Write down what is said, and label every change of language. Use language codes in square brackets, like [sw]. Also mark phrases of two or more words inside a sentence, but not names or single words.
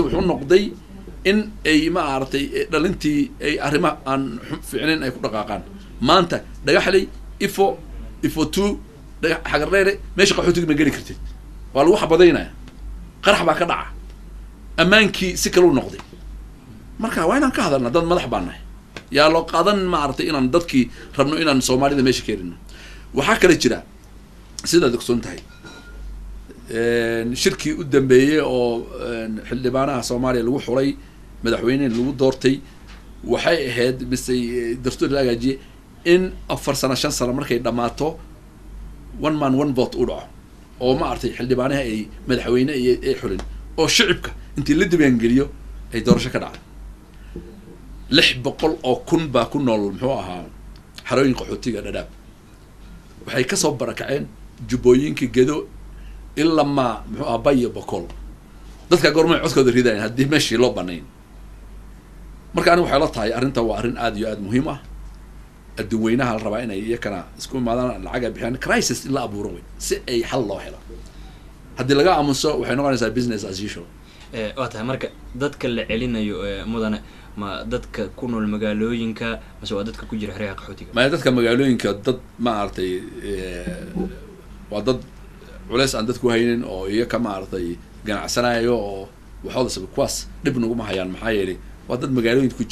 [so] wuxuu noqday in ay ma aragtay dhalintii ay arrimaha aan fiicnayn ay ku dhaqaaqaan maanta dhagaxley ifo 2 xagarleere meesha qaxootiga ma geli kartid waa lagu xabadaynaya qarax baa ka dhaca ammaankii si kale u noqday marka waa inaan ka hadalna dad madax baan nahay yaa loo qaadan ma aragtay inaan dadkii rabno inaan Soomaalida meesha keenino waxaa kale jira sidaad ogsoon tahay shirkii u dambeeyay oo xildhibaanaha Soomaaliya lagu xulay madaxweynaha lagu doortay waxay ahayd misay dastuur la hagaajiyay in 4 sano 5 sano markay dhamaato [en] one man one vote [so] u dhaco oo ma artay xildhibaanaha ay madaxweyne ay xulin oo shacabka intii la dibaan geliyo ay doorasho ka dhacdo 600 oo kun baa ku nool muxuu ahaa xarooyin qaxootiga Dadaab waxay ka soo barakaceen jubbooyinka gedo ilaa ma muxuu ahaa Bayo Boqol dadka goorma codkooda ridayeen haddii meeshii loo banayn marka anigu waxay la tahay arrinta waa arrin aad iyo aad muhiim ah adduweynaha la rabaa inay iyakana isku imaadaan lacag ay bixiyaan crisis in la abuuro way si ay xal loo helo haddii laga aamuso waxay noqonaysaa [en] business as usual [so] waa tahay marka dadka la celinayo mudane ma dadka ku nool magaalooyinka mase waa dadka ku jira xeryaha qaxootiga ma dadka magaalooyinka dad ma aragtay waa dad culays aan dadku haynin oo iyaka ma aragtay ganacsanayo oo waxooda sabab kuwaas dhib nagu ma hayaan maxaa yeelay waa dad magaalooyinka ku